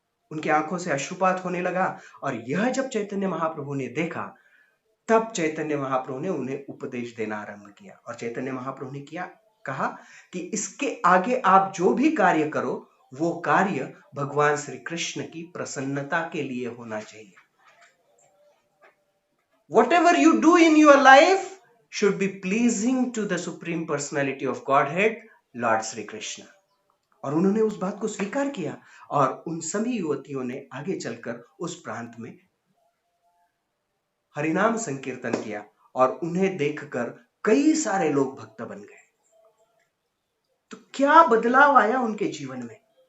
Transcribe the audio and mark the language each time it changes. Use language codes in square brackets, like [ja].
[hi] उनकी आंखों से अश्रुपात होने लगा और यह जब चैतन्य महाप्रभु ने देखा तब चैतन्य महाप्रभु ने उन्हें उपदेश देना आरंभ किया और चैतन्य महाप्रभु ने कहा कि इसके आगे आप जो भी कार्य करो वो कार्य भगवान श्री कृष्ण की प्रसन्नता के लिए होना चाहिए। [en] Whatever you do in your life should be pleasing to the Supreme Personality of Godhead, Lord Sri Krishna। [hi] और उन्होंने उस बात को स्वीकार किया और उन सभी युवतियों ने आगे चलकर उस प्रांत में हरिनाम संकीर्तन किया और उन्हें देखकर कई सारे लोग भक्त बन गए। तो क्या बदलाव आया उनके जीवन में?